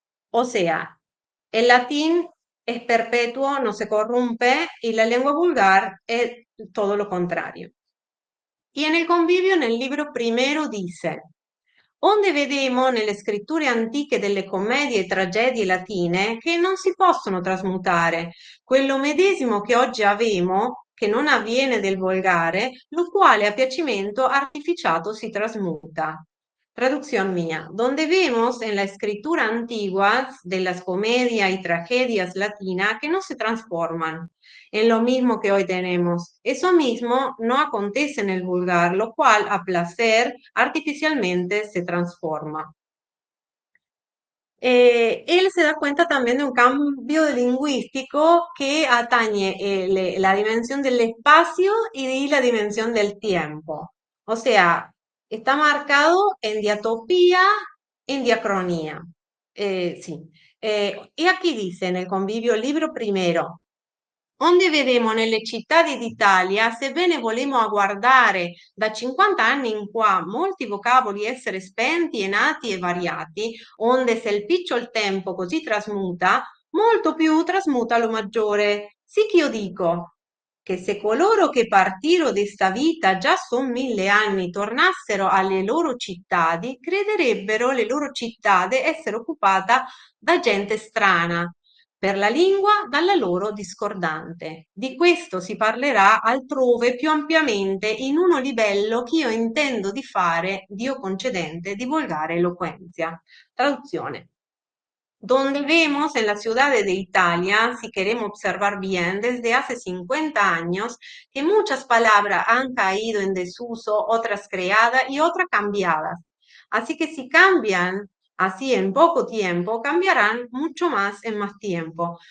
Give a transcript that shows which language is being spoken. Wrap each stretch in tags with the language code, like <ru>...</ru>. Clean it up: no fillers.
<es>O sea, el latín es perpetuo, no se corrompe, y la lengua vulgar es todo lo contrario. Y en</es> <it>il convivio, nel</it> <es>libro primero, dice:</es> <it>onde vedemo nelle scritture antiche delle commedie e tragedie latine che non si possono trasmutare, quello medesimo che oggi avemo, che non avviene del volgare, lo quale a piacimento artificiato si trasmuta.</it> <es>Traducción mía. Donde vemos en la escritura antigua de las comedias y tragedias latinas que no se transforman en lo mismo que hoy tenemos. Eso mismo no acontece en el vulgar, lo cual a placer artificialmente se transforma. Él se da cuenta también de un cambio lingüístico que atañe la dimensión del espacio y la dimensión del tiempo. O sea, está marcado en diatopía, en diacronía. Sí. Y aquí dice en el convivio libro primero:</es> <it>onde vedemo nelle città d'Italia, sebbene volemo a guardare da 50 anni in qua molti vocaboli essere spenti e nati e variati, onde se il picciol tempo così trasmuta, molto più trasmuta lo maggiore. Sì che io dico che se coloro che partiro d'esta vita già son 1000 anni tornassero alle loro cittadi, crederebbero le loro cittade essere occupata da gente strana per la lingua dalla loro discordante. Di questo si parlerà altrove più ampiamente in uno livello che io intendo di fare, Dio concedente, di volgare eloquenzia. Traduzione.</it> <es>Donde vemos en las ciudades de Italia, si queremos observar bien, desde hace 50 años, que muchas palabras han caído en desuso, otras creadas y otras cambiadas. Así que si cambian así en poco tiempo, cambiarán mucho más en más tiempo.</es>